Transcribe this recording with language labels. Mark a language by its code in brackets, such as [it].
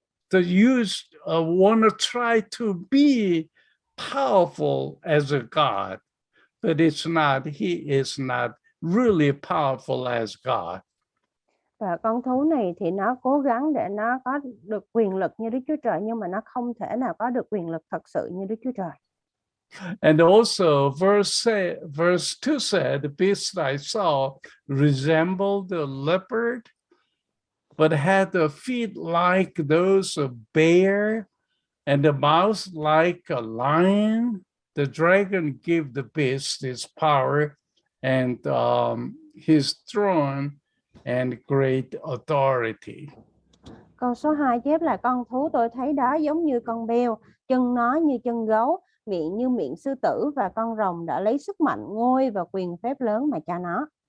[en] The want to try to be powerful as a God, but it's not. He is not really powerful as God. [vi] Và con thú này thì nó cố gắng để nó có được quyền lực như Đức Chúa Trời, nhưng mà nó không thể nào có được quyền lực thật sự như Đức Chúa Trời. [en] And also verse 2 said, the beast I saw resembled a leopard, but had the feet like those of bear and the mouth like a lion. The dragon gave the beast his power and his throne and great authority. [vi] Câu số 2 chép là con thú tôi thấy đó giống như con beo, chân nó như chân gấu, miệng như miệng sư tử, và con rồng đã lấy sức mạnh, ngôi và quyền phép lớn mà cho nó.